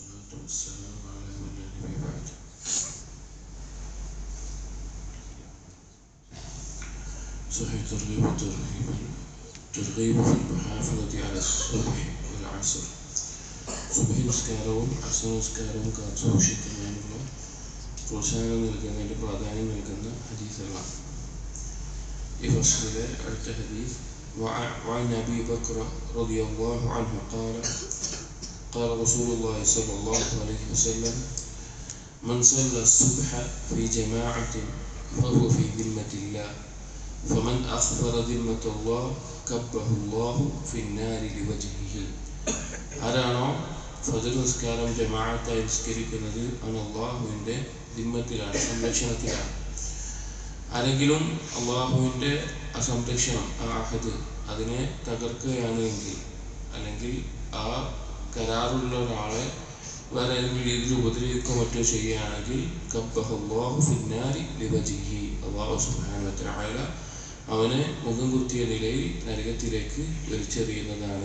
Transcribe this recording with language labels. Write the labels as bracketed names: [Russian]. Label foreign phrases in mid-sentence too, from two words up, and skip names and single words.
[Arabic] والسلام على من لا نبي بعد. صحيح ترغيب في المحافظة على الصبح والعصر. [Malayalam] صبح നിസ്കാരവും അസ്ർ നിസ്കാരവും കാത്തുസൂക്ഷിക്കുന്നതിനുള്ള പ്രോത്സാഹനം നൽകുന്നതിന് പ്രാധാന്യം നൽകുന്ന ഹദീസുകളാണ്. ഈ ഫസ്ലിലെ അടുത്ത ഹദീസ് [Arabic] وعن أبي بكر رضي الله عنه قال رسول الله صلى الله عليه وسلم من صلى الصبح في جماعة فهو في ذمة الله فمن أخبر ذمة الله كبه الله في النار لوجهه. [Malayalam] ആരാണോ ഫജ്ർ നിസ്കാരം ജമാഅത്തായി നിസ്കരിക്കുന്നത് അവൻ അള്ളാഹുവിൻ്റെ ദിമ്മത്തിലാണ്, സംരക്ഷണത്തിലാണ്. ആരെങ്കിലും അള്ളാഹുവിൻ്റെ സംരക്ഷണം, ആ അഹദ് അതിനെ തകർക്കുകയാണ് എങ്കിൽ, അല്ലെങ്കിൽ ആ കരാറുള്ള ഒരാളെ വേറെ ഏതെങ്കിലും രീതിയിൽ ഉപദ്രവിക്കുകയോ മറ്റോ ചെയ്യുകയാണെങ്കിൽ [Arabic] كبه الله في النار لوجهه, الله سبحانه وتعالى [Malayalam] അവനെ മുഖം കുത്തിയ നിലയിൽ നരകത്തിലേക്ക് വലിച്ചെറിയുന്നതാണ്.